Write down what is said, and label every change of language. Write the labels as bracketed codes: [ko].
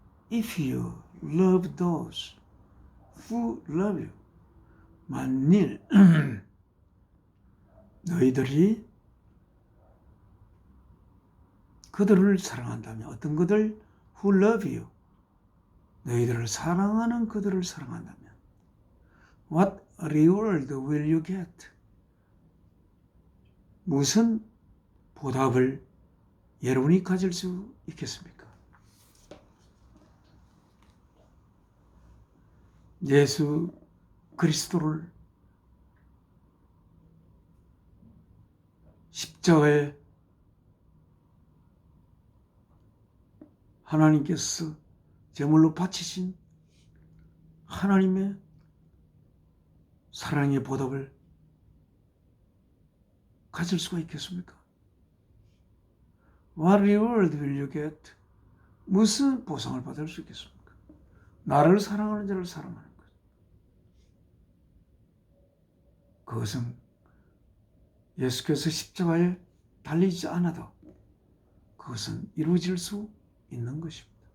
[en] If you love those who love you, [ko] 만일 너희들이 그들을 사랑한다면, 어떤 그들? [en] Who love you. [ko] 너희들을 사랑하는 그들을 사랑한다면 [en] What reward will you get? [ko] 무슨 보답을 여러분이 가질 수 있겠습니까? 예수 그리스도를 십자가에 하나님께서 제물로 바치신 하나님의 사랑의 보답을 가질 수가 있겠습니까? [en] What reward will you get? [ko] 무슨 보상을 받을 수 있겠습니까? 나를 사랑하는 자를 사랑하는 것. 그것은 예수께서 십자가에 달리지 않아도 그것은 이루어질 수 있는 것입니다.